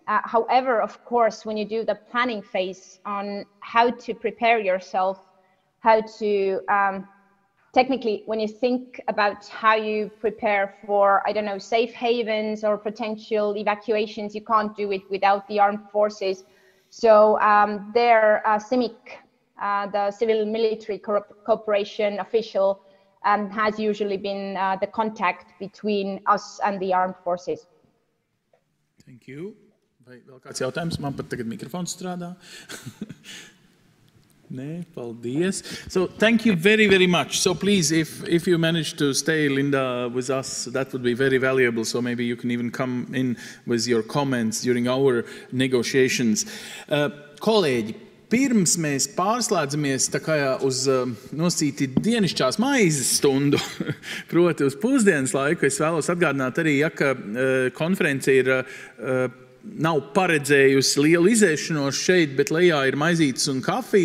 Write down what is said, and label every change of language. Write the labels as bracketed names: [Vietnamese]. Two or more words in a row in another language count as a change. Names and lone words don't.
[English] However, of course, when you do the planning phase on how to prepare yourself, how to technically, when you think about how you prepare for, I don't know, safe havens or potential evacuations, you can't do it without the armed forces. So their CIMIC, the civil military cooperation official, has usually been the contact between us and the armed forces. Thank you. [Latvian] Vai vēl kāds jautājums? Man pat tagad mikrofons strādā. Nē, paldies. [English] So thank you very, very much. So please, if you manage to stay, Linda, with us, that would be very valuable. So maybe you can even come in with your comments during our negotiations. [Latvian] Kolēģi, pirms mēs pārslēdzamies tā kā uz nosacīti dienišķās maizes stundu, proti uz pusdienas laiku, es vēlos atgādināt arī, ja, ka konference ir nav paredzējusi lielu izēšanos šeit, bet lejā ir maizītes un kafija.